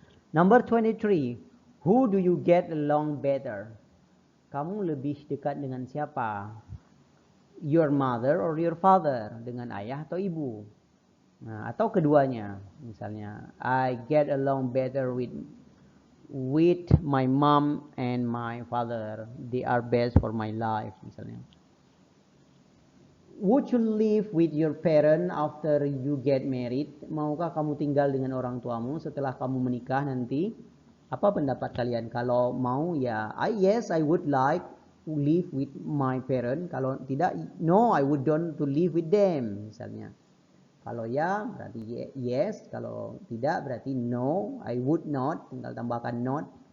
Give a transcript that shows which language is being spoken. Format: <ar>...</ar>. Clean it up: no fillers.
<en>Number 23, who do you get along better?</en> <id>Kamu lebih dekat dengan siapa?</id> <en>Your mother or your father?</en> <id>Dengan ayah atau ibu? Nah, atau keduanya. Misalnya,</id> <en>I get along better with my mom and my father. They are best for my life,</en> <id>misalnya.</id> <en>Would you live with your parent after you get married?</en> <id>Maukah kamu tinggal dengan orang tuamu setelah kamu menikah nanti? Apa pendapat kalian? Kalau mau ya,</id> <en>yes, I would like to live with my parent.</en> <id>Kalau tidak,</id> <en>no, I would don't to live with them,</en> <id>misalnya. Kalau ya berarti</id> <en>yes,</en> <id>kalau tidak berarti</id> <en>no, I would not,</en> <id>tinggal tambahkan not.</id>